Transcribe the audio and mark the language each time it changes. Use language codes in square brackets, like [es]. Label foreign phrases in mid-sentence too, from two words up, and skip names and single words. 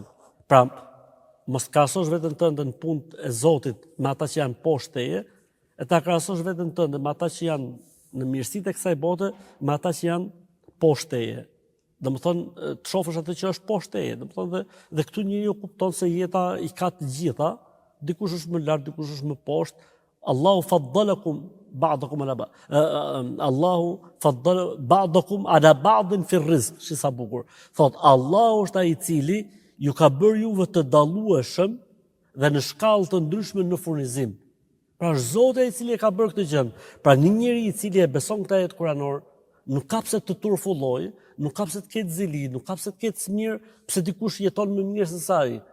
[sq] Pra, mos krahasosh veten tënde në punë e Zotit me ata që janë poshtë teje, e ta krahasosh veten tënde me ata që janë në mirësitë e kësaj bote, me ata që janë poshtë teje. Domethënë të shohësh atë që është poshtë teje. Domethënë dhe këtu njeriu kupton se jeta i ka të gjitha, dikush është më lart, dikush është më poshtë. [ar] الله فضلكم بعضكم على بعض الله فضل بعضكم على بعض في رزق, [sq] shi sa bukur. Thot Allahu është ai i cili ju ka bërë juve të dallueshëm dhe në shkallë të ndryshme në furnizim. Pra është Zoti i cili e ka bërë këtë gjë. Pra një njeri i cili e beson këtë ajet kuranor, nuk ka pse të turfulloj, nuk ka pse të ketë zili, nuk ka pse të ketë smir, pse dikush jeton më mirë se sa ai.